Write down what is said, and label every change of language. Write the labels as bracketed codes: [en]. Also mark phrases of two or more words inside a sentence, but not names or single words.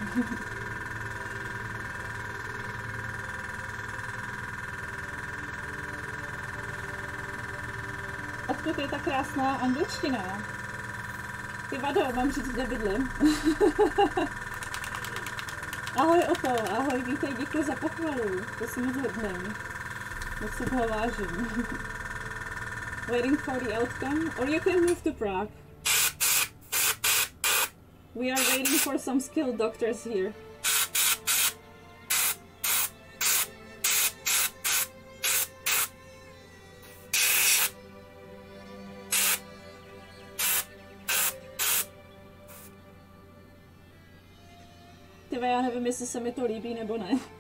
[cs] Odkud je ta krásná angličtina? Ty vado, mám říct, kde bydlím. Ahoj Oto, ahoj, vítej, děkuji za pochvalu. To si moc hodný. Moc si toho vážím. [en] Waiting for the outcome, or you can move to Prague. We are waiting for some skilled doctors here. [cs] Tyve, já nevím, jestli se mi to líbí nebo ne.